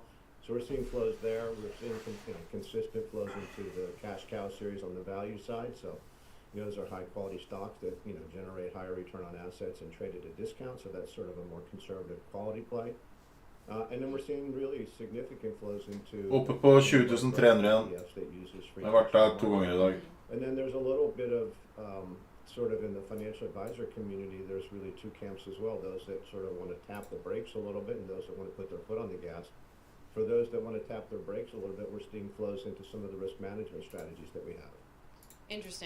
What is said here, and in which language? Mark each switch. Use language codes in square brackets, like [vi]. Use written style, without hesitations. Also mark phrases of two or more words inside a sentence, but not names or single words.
[en] So we're seeing flows there. We're seeing consistent flows into the cash cow series on the value side. So, those are high quality stocks that, generate higher return on assets and trade at a discount. So that's sort of a more conservative quality play. And then we're seeing really significant flows into [no] Oppe på 20.300 igjen. Jeg har vært der 2 ganger I dag. [en] And then there's a little bit of sort of in the financial advisor community, there's really two camps as well. Those that sort of want to tap the brakes a little bit and those that want to put their foot on the gas. For those that want to tap their brakes a little bit, we're seeing flows into some of the risk management strategies that we have. Interesting.